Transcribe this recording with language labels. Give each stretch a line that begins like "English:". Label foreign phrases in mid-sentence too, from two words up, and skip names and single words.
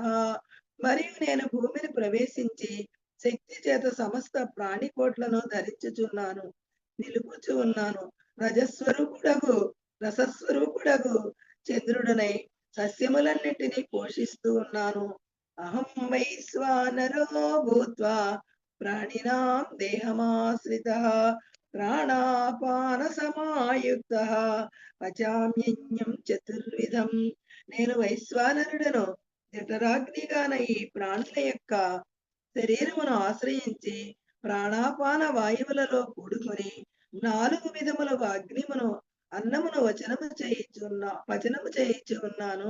Telugu: మరియు నేను భూమిని ప్రవేశించి శక్తి చేత సమస్త ప్రాణికోట్లను ధరించుచున్నాను, నిలుపుచు ఉన్నాను. రసస్వరూపుడగు చంద్రుడనై సస్యములన్నిటినీ పోషిస్తూ ఉన్నాను.
Sanskrit: అహం వైశ్వానరో భూత్వా ప్రాణినాం దేహమాశ్రితః ప్రాణాపాన సమాయుక్తః పచామ్యన్నం చతుర్విధం.
Telugu: నేను వైశ్వానరుడను, జఠరాగ్నిగాన ఈ ప్రాణుల యొక్క శరీరమును ఆశ్రయించి ప్రాణాపాన వాయువులలో కూడుకొని 4 విధములకు అగ్నిమును అన్నమును పచనము చేయుచున్నాను.